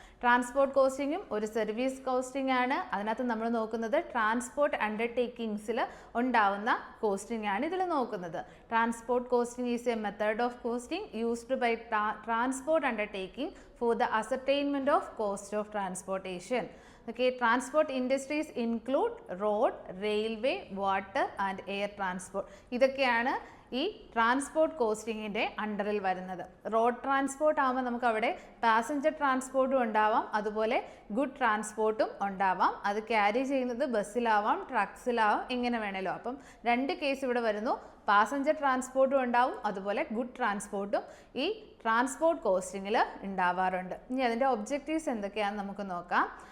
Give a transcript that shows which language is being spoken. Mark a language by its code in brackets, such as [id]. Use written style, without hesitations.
[ml] Transport കോസ്റ്റിങ്ങും ഒരു service costing ആണ്. അതിനകത്ത് നമ്മൾ നോക്കുന്നത് ട്രാൻസ്പോർട്ട് അണ്ടർടേക്കിങ്സിൽ ഉണ്ടാവുന്ന കോസ്റ്റിംഗ് ആണ് ഇതിൽ നോക്കുന്നത്. [en] Transport costing is a method of costing used by transport undertaking for the ascertainment of cost of transportation. Okay, transport industries include road, railway, water and air transport. [ml] ഇതൊക്കെയാണ് ഈ ട്രാൻസ്പോർട്ട് കോസ്റ്റിങ്ങിൻ്റെ അണ്ടറിൽ വരുന്നത്. Road transport ആകുമ്പോൾ നമുക്ക് അവിടെ passenger ട്രാൻസ്പോർട്ടും ഉണ്ടാവാം, അതുപോലെ good ട്രാൻസ്പോർട്ടും ഉണ്ടാവാം. അത് ക്യാരി ചെയ്യുന്നത് ബസ്സിലാവാം, ട്രക്സിലാവാം, എങ്ങനെ വേണമല്ലോ. അപ്പം രണ്ട് കേസ് ഇവിടെ വരുന്നു. പാസഞ്ചർ ട്രാൻസ്പോർട്ടും ഉണ്ടാവും, അതുപോലെ ഗുഡ് ട്രാൻസ്പോർട്ടും ഈ ട്രാൻസ്പോർട്ട് കോസ്റ്റിങ്ങിൽ ഉണ്ടാവാറുണ്ട്. ഇനി അതിൻ്റെ ഒബ്ജക്റ്റീവ്സ് എന്തൊക്കെയാണെന്ന് നമുക്ക് നോക്കാം.